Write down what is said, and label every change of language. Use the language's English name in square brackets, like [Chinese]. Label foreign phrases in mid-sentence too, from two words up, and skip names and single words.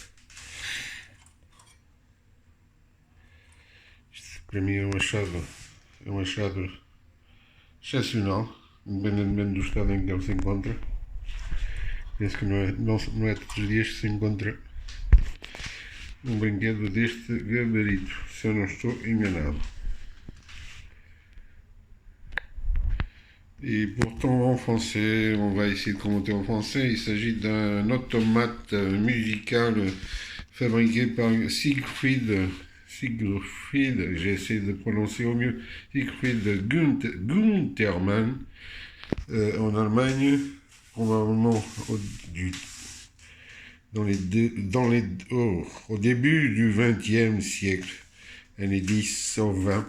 [Portuguese] Isto para mim é um achado excepcional, independentemente do estado em que ele se encontra. Penso que não é todos os dias que se encontra um brinquedo deste gabarito, se eu não estou enganado. [French] Et pourtant en français, on va essayer de commenter en français. Il s'agit d'un automate musical fabriqué par Siegfried, j'ai essayé de prononcer au mieux, Siegfried Guntermann, en Allemagne, probablement au début du XXe siècle, années 10-120.